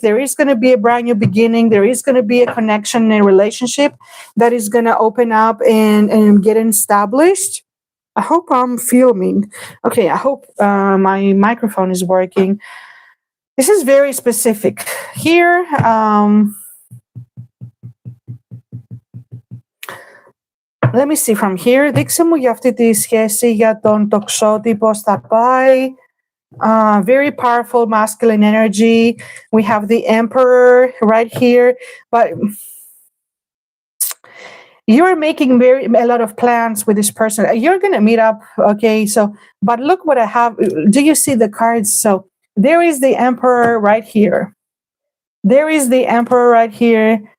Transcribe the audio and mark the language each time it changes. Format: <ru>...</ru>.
<en>There is going to be a brand new beginning. There is going to be a connection and a relationship that is going to open up and get established. I hope I'm filming. Okay, I hope my microphone is working. This is very specific. Here, let me see from here.</en> <el>Δείξε μου για αυτή τη σχέση για τον τοξότη, πώς θα πάει.</el> <en>Very powerful masculine energy. We have the Emperor right here. But you're making a lot of plans with this person. You're going to meet up. Okay, so, but look what I have. Do you see the cards? So there is the Emperor right here. There is the Emperor right here.</en>